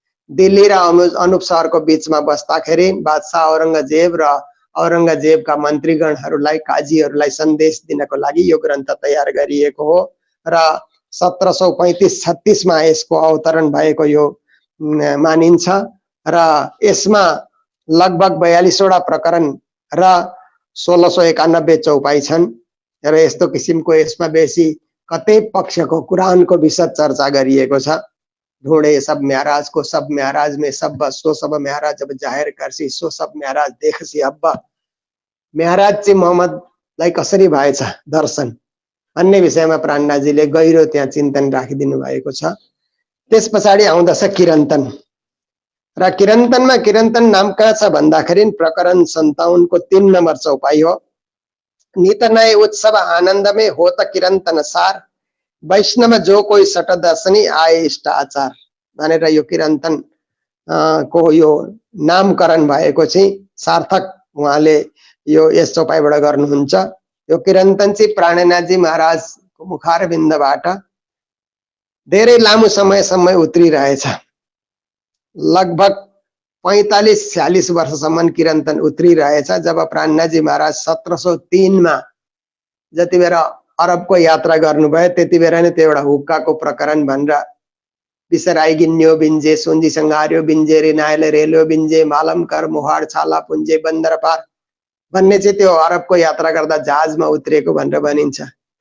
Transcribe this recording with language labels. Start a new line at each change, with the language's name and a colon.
Nepali: दिल्ली र अनुप सहरको बीचमा बस्दाखेरि बादशाह औरंगजेब र औरंगजेबका मन्त्रीगणहरूलाई काजीहरूलाई सन्देश दिनको लागि यो ग्रन्थ तयार गरिएको हो र 1735-36 मा यसको अवतरण भएको यो मानिन्छ र यसमा लगभग 42 वटा प्रकरण र 1691 चौपाई छन् र यस्तो किसिमको यसमा बेसी कतै पक्षको कुरानको विशद चर्चा गरिएको छ।
Hindi: ढूंढे सब महाराज को सब महाराज में सब सो सब महाराज जब जाहिर करसी सो सब महाराज देखसी हब्बा।
Nepali: महाराज चाहिँ मोहम्मदलाई कसरी भएछ दर्शन अन्य विषयमा प्राणनाथजीले गहिरो त्यहाँ चिन्तन राखिदिनु भएको छ। त्यस पछाडि आउँदछ किरन्तन र किरन्तनमा किरन्तन नाम कहाँ छ भन्दाखेरि प्रकरण 57 को 3 नम्बर चौपाई हो।
Hindi: नित नए उत्सव आनंद में हो त किरन्तन सार वैष्णव जो कोई सट दर्शनी आए इष्ट आचार
Nepali: भनेर यो किरन्तन को यो नामकरण भएको चाहिँ सार्थक उहाँले यो यस चौपाईबाट गर्नुहुन्छ। यो किरन्तन चाहिँ प्राणनाथजी महाराजको मुखारविन्दबाट धेरै लामो समयसम्म उत्रिरहेछ। लगभग 45-46 वर्षसम्म किरन्तन उत्रिरहेछ। जब प्राणनाथजी महाराज 1703 मा जति बेला अरबको यात्रा गर्नुभयो त्यति बेला नै त्यो एउटा हुक्काको प्रकरण भनेर
Sindhi: विसराई गिन्यो बिन्जे सोन्जी संहार्यो बिन्जे रिनायले रेल्यो बिन्जे मालमकर मुहाड छाला पुन्जे बन्दर पार
Nepali: भन्ने चाहिँ त्यो अरबको यात्रा गर्दा जहाजमा उत्रेको भनेर भनिन्छ।